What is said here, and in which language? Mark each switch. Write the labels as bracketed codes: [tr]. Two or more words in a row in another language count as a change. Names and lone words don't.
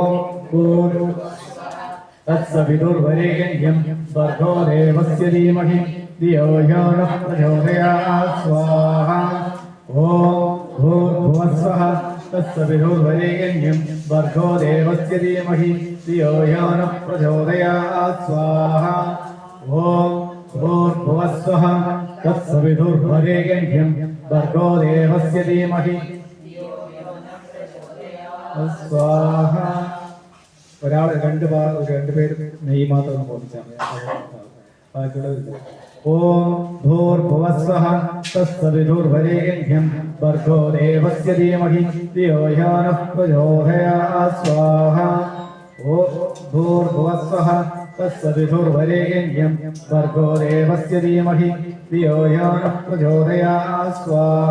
[sa] तत्सवितुर्वरेण्यं भर्गो देवस्य धीमहि धियो यो नः प्रचोदयात् स्वाहा ॐ भूर्भुवस्वः तत्सवितुर्वरेण्यं भर्गो देवस्य धीमहि धियो यो नः प्रचोदयात् स्वाहा ॐ भूर्भुवस्वः तत्सवितुर्वरेण्यं भर्गो देवस्य धीमहि स्वाहा [ml] ഒരാൾ രണ്ടുപേര് നെയ്യ് മാത്രം ബോധിച്ചാൽ ബാക്കിയുള്ളത് [sa] ഓം ഭൂർഭുവസ്വഃ തത്സവിതുർവരേണ്യം ഭർഗോ ദേവസ്യ ധീമഹി ധിയോ യോ നഃ പ്രചോദയാത് സ്വാഹ ഓം ഭൂർഭുവസ്വഃ തത്സവിതുർവരേണ്യം ഭർഗോ ദേവസ്യ ധീമഹി ധിയോ യോ നഃ പ്രചോദയാത് സ്വാഹ.